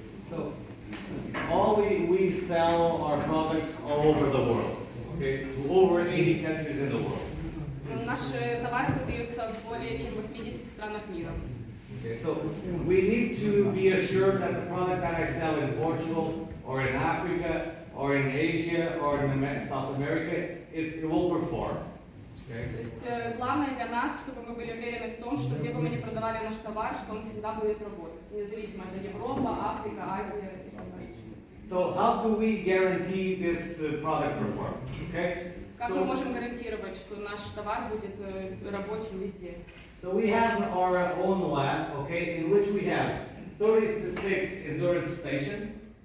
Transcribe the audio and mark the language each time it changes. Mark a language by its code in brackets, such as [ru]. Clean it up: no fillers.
[en] So, we sell our products all over the world, okay, to over 80 countries in the world. [ru] Наши товары продаются в более чем 80 странах мира. [en] Okay, so we need to be assured that the product that I sell in Portugal or in Africa or in Asia or in South America, it will perform. Okay? [ru] То есть главное для нас, чтобы мы были уверены в том, что где бы мы ни продавали наш товар, что он всегда будет работать, независимо это Европа, Африка, Азия и так далее. [en] So how do we guarantee this product performance? Okay? [ru] Как мы можем гарантировать, что наш товар будет рабочим везде? [en] So we have our own lab, okay, in which we have 36 endurance stations.